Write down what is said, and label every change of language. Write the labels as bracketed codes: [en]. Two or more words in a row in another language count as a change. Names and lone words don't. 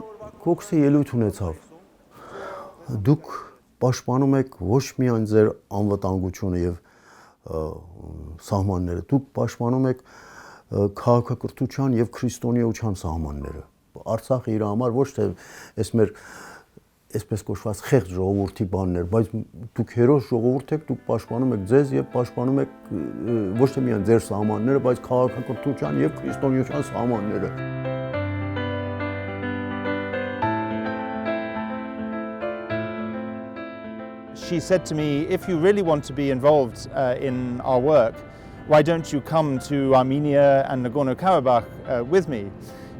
[hy] Քոքսի ելույթ ունեցավ։ Դուք պաշտպանում եք ոչ միայն ձեր անվտանգությունը եւ սահմանները, դուք պաշտպանում եք քաղաքակրթության եւ քրիստոնեության սահմանները։ Արցախը իր համար ոչ թե այս մեր այսպես կոչված խեղճ ժողովրդի բաններ, բայց դուք հերոս ժողովուրդ եք, դուք պաշտպանում եք ձեզ եւ պաշտպանում եք ոչ թե միայն ձեր սահմանները, բայց քաղաքակրթության եւ քրիստոնեության սահմանները։ [en] She said to me, if you really want to be involved in our work, why don't you come to Armenia and Nagorno-Karabakh with me?